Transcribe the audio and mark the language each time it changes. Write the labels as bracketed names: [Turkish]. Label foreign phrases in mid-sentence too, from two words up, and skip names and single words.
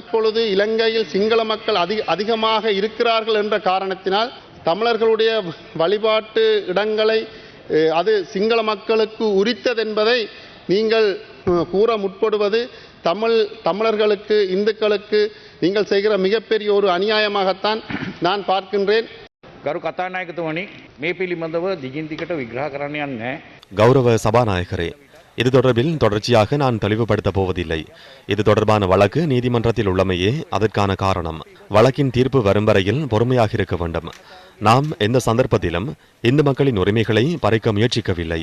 [Tamil] இப்பொழுது இலங்கையில் சிங்கள மக்கள் அதிகமாக இருக்கிறார்கள் என்ற காரணத்தினால் தமிழர்களுடைய வழிபாட்டு இடங்களை அது சிங்கள மக்களுக்கு உரித்ததென்பதை நீங்கள் கூற முற்படுவது தமிழர்களுக்கு இந்துக்களுக்கு நீங்கள் செய்கிற மிகப்பெரிய ஒரு அநியாயமாகத்தான் நான் பார்க்கின்றேன். [Sinhala] ගරු කතානායකතුමනි මේ පිළිබඳව දිගින් දිගට විග්‍රහ කරන්න යන්නේ. [Tamil] கௌரவ சபாநாயகரே, இது தொடர்பில் தொடர்ச்சியாக நான் தெளிவுபடுத்தப் போவதில்லை. இது தொடர்பான வழக்கு நீதிமன்றத்தில் உள்ளமையே அதற்கான காரணம். வழக்கின் தீர்ப்பு வரும் வரையில் பொறுமையாக இருக்க வேண்டும். நாம் எந்த சந்தர்ப்பத்திலும் இந்து மக்களின் உரிமைகளை பறிக்க முயற்சிக்கவில்லை.